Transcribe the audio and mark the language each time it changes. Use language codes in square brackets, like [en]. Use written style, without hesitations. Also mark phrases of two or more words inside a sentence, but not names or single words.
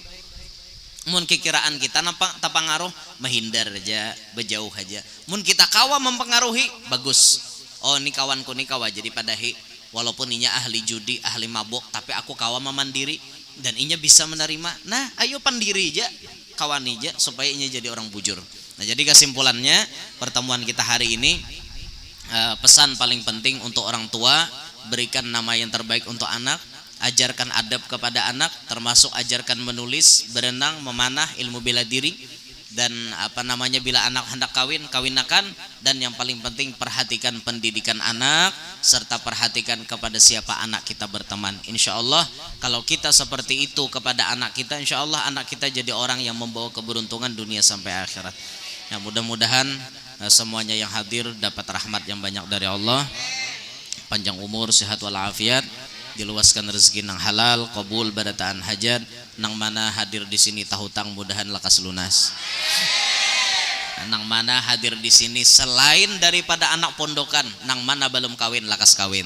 [bjn] Mun kekiraan kita nampak tak pengaruh, menghindar aja, berjauh aja. Mun kita kawa mempengaruhi, bagus. Oh ini kawanku nih kawa jadi padahi. Walaupun inya ahli judi, ahli mabuk, tapi aku kawa memandiri dan inya bisa menerima. Nah ayo pandiri aja, kawan aja supaya inya jadi orang bujur. [id] Nah jadi kesimpulannya pertemuan kita hari ini, pesan paling penting untuk orang tua, berikan nama yang terbaik untuk anak, ajarkan adab kepada anak, termasuk ajarkan menulis, berenang, memanah, ilmu bela diri, dan bila anak hendak kawinakan, dan yang paling penting perhatikan pendidikan anak serta perhatikan kepada siapa anak kita berteman. [ar] إن شاء الله [id] kalau kita seperti itu kepada anak kita, [ar] إن شاء الله [id] anak kita jadi orang yang membawa keberuntungan dunia sampai akhirat. Ya mudah-mudahan semuanya yang hadir dapat rahmat yang banyak dari Allah, [bjn] panjang umur, sehat walafiat, diluaskan rezeki nang halal, qabul barataan hajat, nang mana hadir di sini tahutang mudahan lekas lunas. Nang mana hadir di sini selain daripada anak pondokan, nang mana belum kawin lekas kawin.